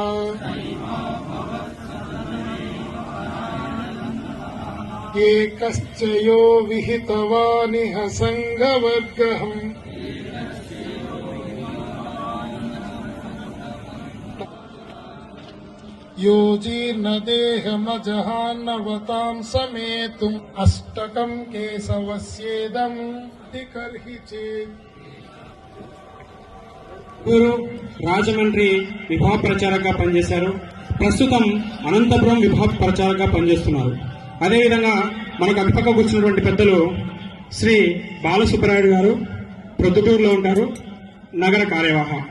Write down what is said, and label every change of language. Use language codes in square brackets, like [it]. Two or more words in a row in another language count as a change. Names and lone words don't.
[sa] एकश्च यो विहितवानिह सङ्गवर्गहम् यो जीर्णदेहमजहान्नवतां समेतुम् अष्टकं केशवस्येदं दिकर्हि चेत् [te] గురు రాజమండ్రి విభాగ ప్రచారకగా పనిచేశారు. ప్రస్తుతం అనంతపురం విభాగ ప్రచారకగా పనిచేస్తున్నారు. అదేవిధంగా మనకు అటుపక్క కూర్చున్నటువంటి పెద్దలు శ్రీ బాలసుబ్బరాయుడు గారు ప్రొద్దుటూరులో ఉంటారు, నగర కార్యవాహ.